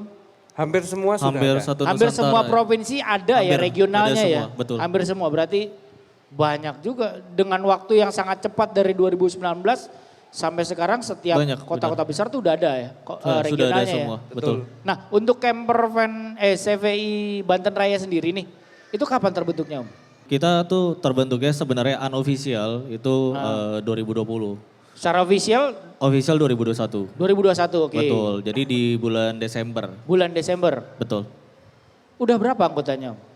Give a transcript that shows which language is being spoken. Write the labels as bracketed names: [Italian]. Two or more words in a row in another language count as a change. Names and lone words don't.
[Indonesian] Hampir semua sudah Hampir ada. satu Hampir Nusantara semua ya. provinsi ada ya Hampir, regionalnya ada ya. semua, betul. Hampir semua berarti banyak juga dengan waktu yang sangat cepat dari 2019 sampai sekarang setiap Banyak, kota-kota besar tuh udah ada ya Sudah ada regionalnya semua, ya. betul. Nah untuk camper van CVI Banten Raya sendiri nih itu kapan terbentuknya Om? Kita tuh terbentuknya sebenarnya unofficial itu 2020. Secara official Official 2021. 2021 oke. Betul, jadi di bulan Desember. Bulan Desember. Betul. Udah berapa anggotanya Om?